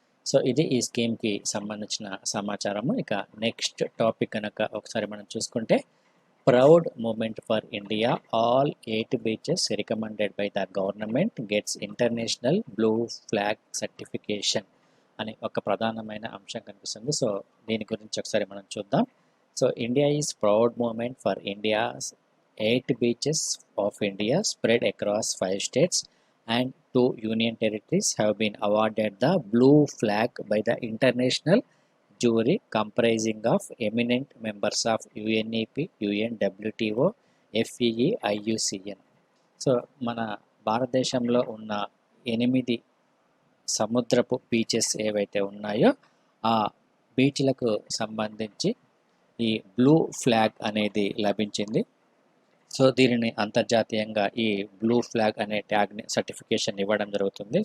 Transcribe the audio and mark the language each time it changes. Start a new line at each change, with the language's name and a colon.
Telugu: So ఇది ఈ స్కీమ్కి సంబంధించిన సమాచారము. ఇక నెక్స్ట్ టాపిక్ కనుక ఒకసారి మనం చూసుకుంటే,
English: proud moment for India, all 8 beaches recommended by the government gets international blue flag certification
Telugu: అనే ఒక ప్రధానమైన అంశం కనిపిస్తుంది. సో దీని గురించి ఒకసారి మనం చూద్దాం.
English: So India is proud moment for India's 8 beaches of India spread across 5 states and 2 union territories have been awarded the blue flag by the international jury comprising of eminent members of UNEP, UNWTO, FEE, IUCN.
Telugu: So మన భారతదేశంలో ఉన్న 8 సముద్రపు beaches ఏవైతే ఉన్నాయో ఆ బీచ్లకు సంబంధించి ఈ blue flag అనేది లభించింది. సో దీనిని అంతర్జాతీయంగా ఈ బ్లూ ఫ్లాగ్ అనే ట్యాగ్ని సర్టిఫికేషన్ ఇవ్వడం జరుగుతుంది.